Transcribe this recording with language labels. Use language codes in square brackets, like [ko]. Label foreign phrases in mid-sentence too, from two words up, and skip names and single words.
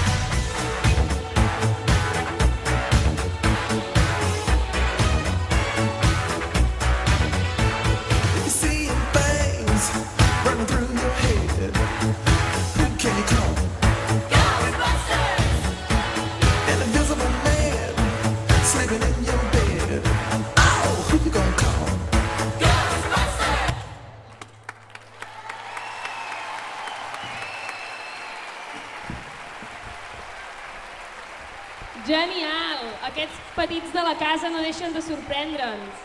[en] You seeing things running through your head. Who can you call? Ghostbusters! An invisible man sleeping in your bed. Oh, who you gonna call? Ghostbusters! [ca] Genial! Aquests petits de la casa no deixen de sorprendre'ns.